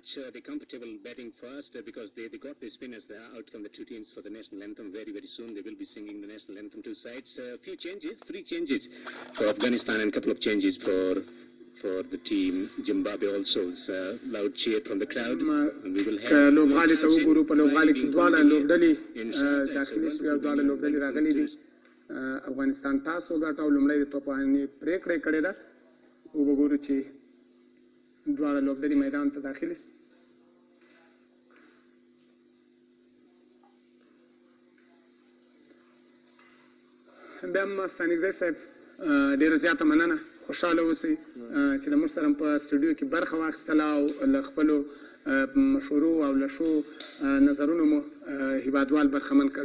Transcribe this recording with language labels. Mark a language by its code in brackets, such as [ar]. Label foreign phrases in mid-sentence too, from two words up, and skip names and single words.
[en] They're comfortable batting first because they got the spinners there out from the two teams for the national anthem. Very, very soon they will be singing the national anthem, two sides. A few changes, 3 changes for Afghanistan and a couple of changes for the team. Zimbabwe also is loud cheer from the crowd. And we will have [ps] افغانستان تاسو ګټه او لومړی د توپانې پریکړه کړې ده او وګورو چې دواړه لوبډلې میدان ته داخل شي. بیا هم ستانکزی صاحب ډېره زیاته مننه، خوشحاله اوسئ چې د موږ سره په سټوډیو کې برخه واخیستله او له خپلو مشورو او له ښو نظرونو مو هیوادوال برخمن کړل.